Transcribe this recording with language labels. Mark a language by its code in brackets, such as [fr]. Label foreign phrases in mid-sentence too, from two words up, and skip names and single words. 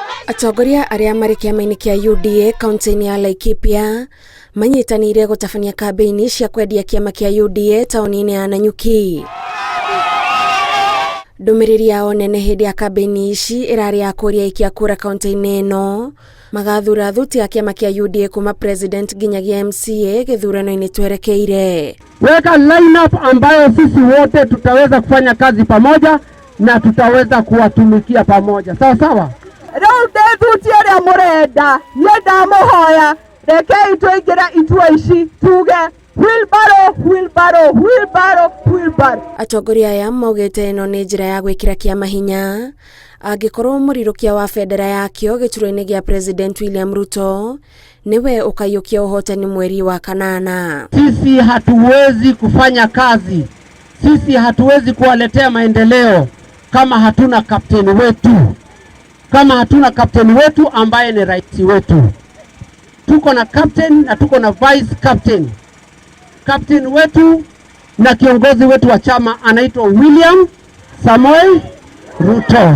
[ki] Atongoria aria mari kiama-ini kia UDA kaunti-ini ya Laikipia manyitanire gutabania kambeini cia kwendia kiama kia UDA tauni-ini ya Nanyuki. Ndumiriri yao nene hindi ya kambeini ici irari ya kuria ikia kura kaunti-ini ino magathura thuti ya kiama kia UDA kuma president ginyagia MCA githurano-ini twerekeire. [sw] Weka lineup ambayo sisi wote tutaweza kufanya kazi pamoja na tutaweza kuwatumikia pamoja. Sawa sawa? [ki] Rau thuti aria murenda yenda muhoya rekei tuingira itua ici tuge wheelbarrow. Atongoria aya maugite ino ni njira ya gwikira kiama hinya angikorwo murirukia wa federa yakio gituro-ini gia President William Ruto niwe ukayukia uhotani mweri wa kanana. [sw] Sisi hatuwezi kufanya kazi, sisi hatuwezi kuwaletea maendeleo kama hatuna kapteni wetu, ambaye ni rais wetu. Tuko na captain na tuko na vice captain. Captain wetu na kiongozi wetu wa chama anaitwa William Samoei Ruto.